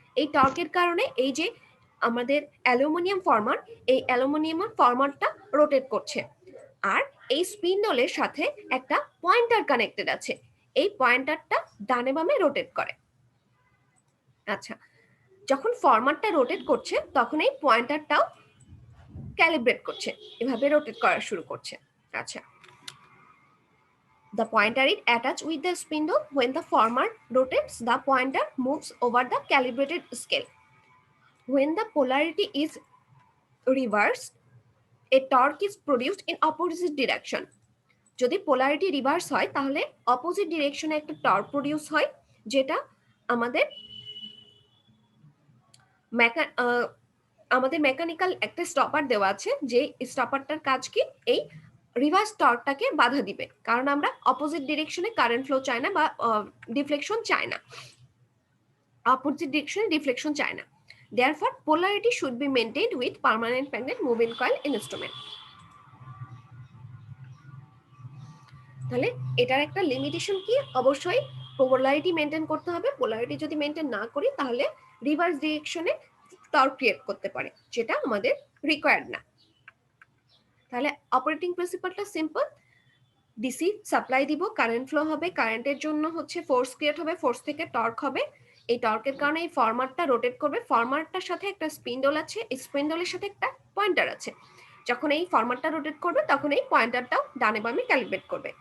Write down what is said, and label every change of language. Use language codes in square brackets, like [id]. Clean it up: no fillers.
[bn] এই টর্কের কারণে এই যে আমাদের অ্যালুমিনিয়াম ফর্মার, এই অ্যালুমিনিয়াম ফর্মারটা রোটেট করছে, আর এই স্পিন্ডলের সাথে একটা পয়েন্টার কানেক্টেড আছে, এই পয়েন্টারটা ডানে বামে রোটেট করে। আচ্ছা, যখন ফরম্যাটটা রোটেট করছে তখন এই পয়েন্টারটাও ক্যালিব্রেট করছে, এভাবে রোটেট করা শুরু করছে। [en] আচ্ছা, the pointer is attached with the spindle. When the former rotates, the pointer moves over the calibrated scale. When the polarity is reversed, a torque is produced in opposite direction. [bn] যদি polarity reverse হয় তাহলে opposite ডিরেকশনে একটা torque produce হয়, যেটা আমাদের আমাদের mechanical একটা stopper দেওয়া আছে, যে স্টপারটার কাজ কি এই রিভার্স টর্কটাকে বাধা দিবে, কারণ আমরা অপোজিট ডিরেকশনে কারেন্ট ফ্লো চাই না বা ডিফ্লেকশন চাই না, অপোজিট ডিরেকশনে ডিফ্লেকশন চাই না। [en] Therefore, polarity should be maintained with permanent magnet moving coil instrument. [bn] তাহলে এটার একটা লিমিটেশন কি, অবশ্যই পোলারিটি মেনটেন করতে হবে। পোলারিটি যদি মেনটেন না করি তাহলে রিভার্স ডিরেকশনে টর্ক ক্রিয়েট করতে পারে, যেটা আমাদের রিকোয়ার্ড না। তাহলে অপারেটিং প্রিন্সিপালটা সিম্পল, ডিসি সাপ্লাই দিব, কারেন্ট ফ্লো হবে, কারেন্টের জন্য হচ্ছে ফোর্স ক্রিয়েট হবে, ফোর্স থেকে টর্ক হবে, এই টর্কের কারণে এই ফরম্যাটটা রোটেট করবে, ফরম্যাটটার সাথে একটা স্পিন্ডল আছে, এই স্পিন্ডলের সাথে একটা পয়েন্টার আছে, যখন এই ফরম্যাটটা রোটেট করবে তখন এই পয়েন্টারটাও ডানে বামে ক্যালিব্রেট করবে।